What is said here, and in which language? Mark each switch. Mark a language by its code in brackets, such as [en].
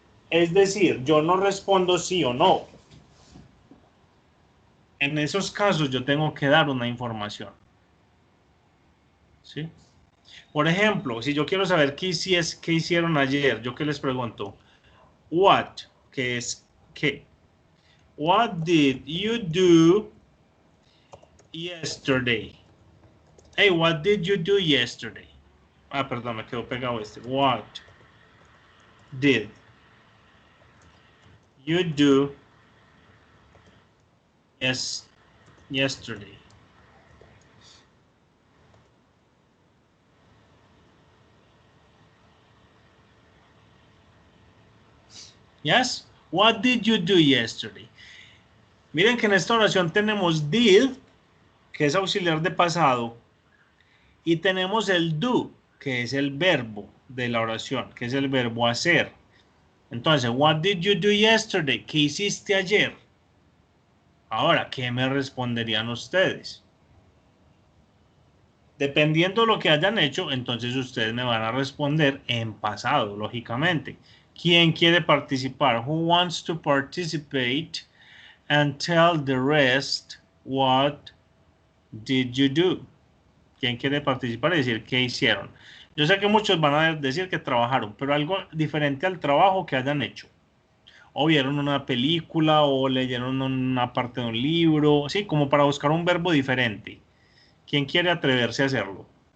[es] Es decir, yo no respondo sí o no. En esos casos yo tengo que dar una información. ¿Sí? Por ejemplo, si yo quiero saber qué hicieron ayer, yo qué les pregunto, what, que es qué. [en] What did you do yesterday? Hey, what did you do yesterday? [es] Ah, perdón, me quedó pegado este. [en] What did you do yesterday? Yes? What did you do yesterday? [es] Miren que en esta oración tenemos did, que es auxiliar de pasado, y tenemos el do, que es el verbo de la oración, que es el verbo hacer. Entonces, [en] what did you do yesterday? [es] ¿Qué hiciste ayer? Ahora, ¿qué me responderían ustedes? Dependiendo de lo que hayan hecho, entonces ustedes me van a responder en pasado, lógicamente. ¿Quién quiere participar? [en] Who wants to participate and tell the rest what did you do? [es] ¿Quién quiere participar y decir qué hicieron? Yo sé que muchos van a decir que trabajaron, pero algo diferente al trabajo que hayan hecho. O vieron una película o leyeron una parte de un libro, así como para buscar un verbo diferente. ¿Quién quiere atreverse a hacerlo?